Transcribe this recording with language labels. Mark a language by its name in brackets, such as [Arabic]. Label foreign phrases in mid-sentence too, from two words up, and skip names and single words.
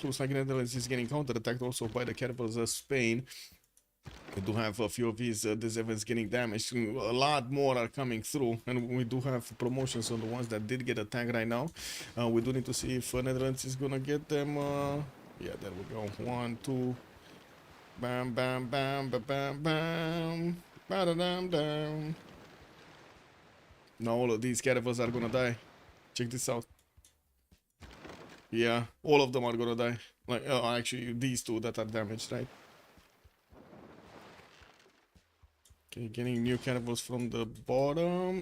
[English] Looks like Netherlands is getting counter-attacked also by the caravels of Spain. We do have a few of these events getting damaged. A lot more are coming through, and we do have promotions on the ones that did get attacked right now. We do need to see if Netherlands is gonna get them. Yeah, there we go. 1, 2. Bam, bam, bam, bam, bam, bam. Ba-da-dam, dam. Now all of these caravels are gonna die. Check this out. Yeah, all of them are gonna die. Like, actually, these 2 that are damaged, right? Okay, getting new caravels from the bottom.